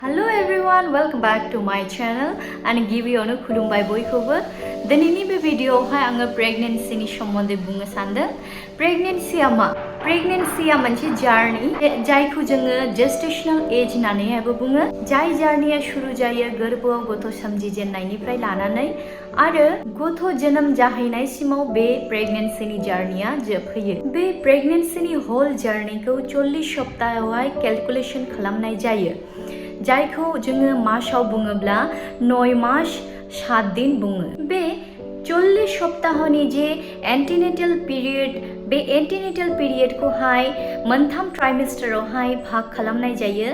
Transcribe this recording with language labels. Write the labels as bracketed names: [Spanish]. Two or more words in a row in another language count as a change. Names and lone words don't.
[English] Hello everyone, welcome back to my channel and give you a [Bodo] khulumbai boykobo. Dinini be video hai anga pregnancy ni sombonde bunga sanda. Pregnancy manche journey jai khu जोङो [English] gestational age [Bodo] होननानै हायबो बुङो. जाय journey शुरू जायो गोरबोआव गथ' सोमजिजेननायनिफ्राय लानानै आरो गथ' जोनोम जाहैनाय सिमाव बे pregnancy नि journey जोबहैयो. बे pregnancy नि [English] whole journey [Bodo] खौ 40 सप्ताहावहाय calculation खालामनाय जायो. जायखौ जोङो मासाव बुङोब्ला 9 मास 7 दिन बुङो. बे 40 सप्ताहनि जे [English] antenatal period [Bodo] बे एन्टिनेटल पिरियडखौहाय मोनथाम ट्राइमेस्टारावहाय भाग खालामनाय जायो.